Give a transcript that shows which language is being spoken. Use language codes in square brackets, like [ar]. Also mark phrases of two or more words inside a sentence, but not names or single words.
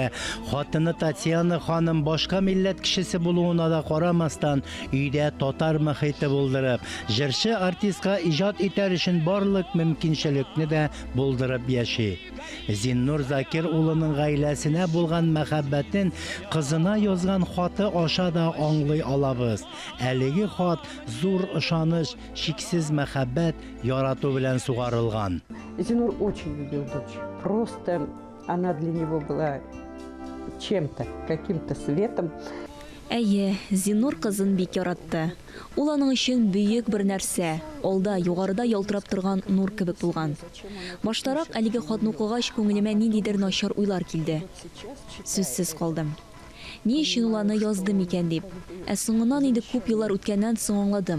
[tt] Хатыны Татьяна ханым башка милләт кешесе булуына да карамастан, өйдә татар мөхите булдырып, җырчы артистка иҗат итәр өчен барлык мөмкинчелекне дә булдырып яши. Зиннур Закир улының гаиләсенә булган мәхәббәтен кызына язган хаты аша да аңлый алабыз. Әлеге хат зур ышаныч, шиксез мәхәббәт, ярату белән сугарылган. [ru] Зиннур очень любил дочь. Просто она для него была чем-то, каким-то светом. [tt] Әйе, Зиннур кызын бик яратты. Ул аның өчен бөек бер нәрсә, алда, югарыда ялтырап торган нур кебек булган. Баштарак әлеге хатны укыгач күңелемә ниндидер начар уйлар килде. Сүзсез калдым. Ни өчен ул аны яздым икән дип. Соңыннан инде күп еллар үткәннән соң аңладым.